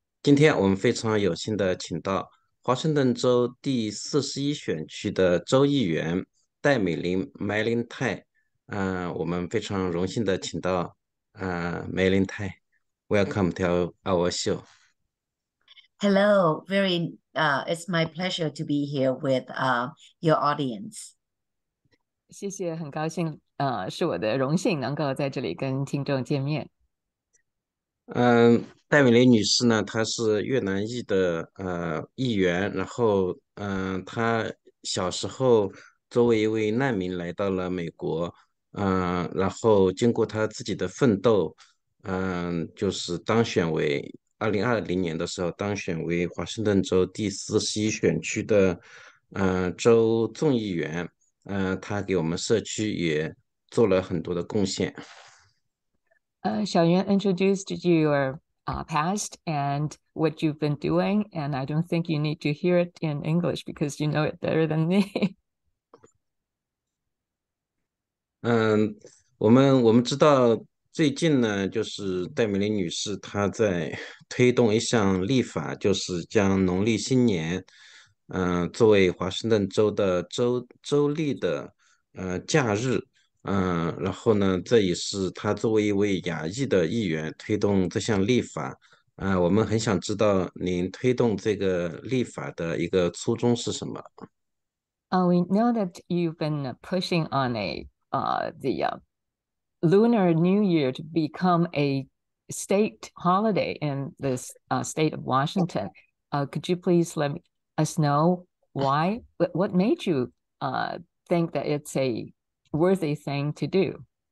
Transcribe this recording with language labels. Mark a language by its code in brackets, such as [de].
[zh] 今天我们非常有幸的请到华盛顿州第41选区的州议员戴美玲My-Linh Thai，我们非常荣幸的请到My-Linh Thai， [en] Welcome to our show。 Hello, it's my pleasure to be here with your audience. [zh] 谢谢，很高兴，是我的荣幸能够在这里跟听众见面。戴美玲女士呢，她是越南裔的议员，然后她小时候作为一位难民来到了美国，然后经过她自己的奋斗，就是当选为2020年的时候当选为华盛顿州第41选区的州众议员，她给我们社区也做了很多的贡献。 [en] 小袁 introduced your past and what you've been doing, and I don't think you need to hear it in English because you know it better than me. [zh] 嗯，我们知道最近呢，就是戴美玲女士她在推动一项立法，就是将农历新年，作为华盛顿州的州立的假日，然后呢，这也是她作为一位亚裔的议员推动这项立法，我们很想知道您推动这个立法的一个初衷是什么？ [en] We know that you've been pushing on the Lunar New Year to become a state holiday in this state of Washington. Could you please let us know why? What made you think that it's a worthy thing to do?